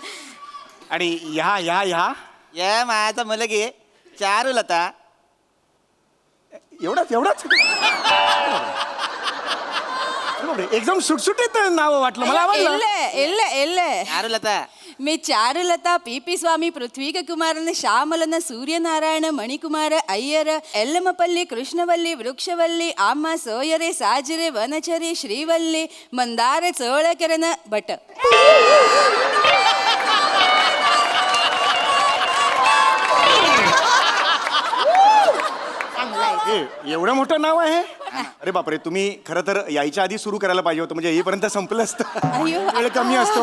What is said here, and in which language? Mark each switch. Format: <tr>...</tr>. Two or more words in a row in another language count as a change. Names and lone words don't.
<mr>आणि ह्या माझा मुलगी चारुलता. एवढाच बापरे, एकदम सुटसुटीत नाव वाटलं मला आवडलं</mr> <kn>ಇಲ್ಲ</kn> <mr>चारुलता मी चारुलता पी स्वामी पृथ्वीक कुमारन ಶ್ಯಾಮಲನ ಸೂರ್ಯನಾರಾಯಣ ಮಣಿಕುಮಾರ ಅಯ್ಯರ ಎಲ್ಲಮಪಲ್ಲಿ ಕೃಷ್ಣವಲ್ಲಿ वृक्षवल्ली आम्हा सोयरे सजिरे वनचरी ಶ್ರೀವಲ್ಲಿ ಮಂದಾರ ಚೋಳಕೆರನ ಭಟ್ एवढं मोठं नाव आहे अरे बापरे, तुम्ही खरं तर यायच्या आधी सुरू करायला पाहिजे होतं, म्हणजे येईपर्यंत संपलं असतं. वेळ कमी असतो.</mr>